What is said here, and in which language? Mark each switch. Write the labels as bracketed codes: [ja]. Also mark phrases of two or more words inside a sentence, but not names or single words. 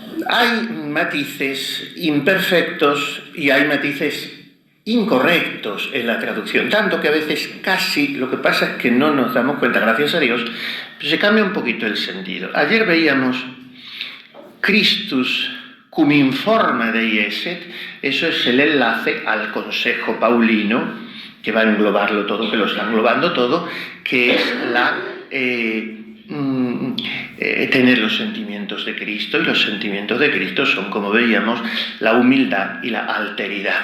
[es] hay matices imperfectos y hay matices incorrectos en la traducción, tanto que a veces casi lo que pasa es que no nos damos cuenta, gracias a Dios, pero se cambia un poquito el sentido. Ayer veíamos [la] Christus cum informa Dei esset, [es] eso es el enlace al consejo paulino, que va a englobarlo todo, que lo está englobando todo, que es tener los sentimientos de Cristo, y los sentimientos de Cristo son, como veíamos, la humildad y la alteridad.